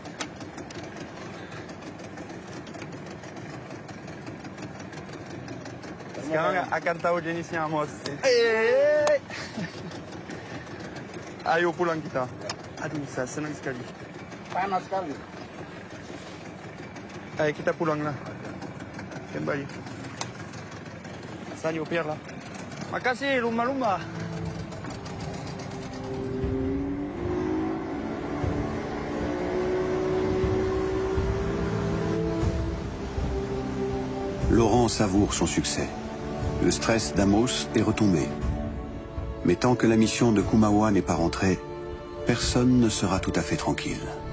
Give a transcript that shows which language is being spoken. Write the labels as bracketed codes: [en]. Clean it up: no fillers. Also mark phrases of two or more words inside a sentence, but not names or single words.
[id] Sekarang akan tahu jenisnya, Amos. Ayo pulang kita. Aduh, saya senang sekali. Panas sekali. Ayo kita pulanglah. Kembali. [fr] Salut, Pierre là. [id] Makasih, lumba-lumba. [fr] Laurent savoure son succès. Le stress d'Amos est retombé. Mais tant que la mission de Kumaoa n'est pas rentrée, personne ne sera tout à fait tranquille.